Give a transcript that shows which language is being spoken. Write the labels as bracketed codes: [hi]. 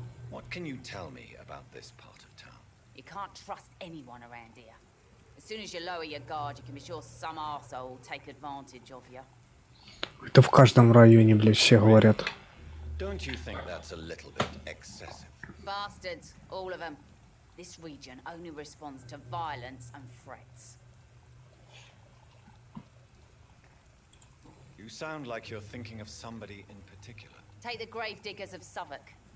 [en] What can you tell me about this part of town? You can't trust anyone around here. As soon as you lower your guard, you can be sure some arsehole will take advantage of you. [ru] Это в каждом районе, блядь, все говорят. [en] Don't you think that's a little bit excessive? Bastards, all of them. This region only responds to violence and threats. You sound like you're thinking of somebody in particular. Take the gravediggers of Southwark.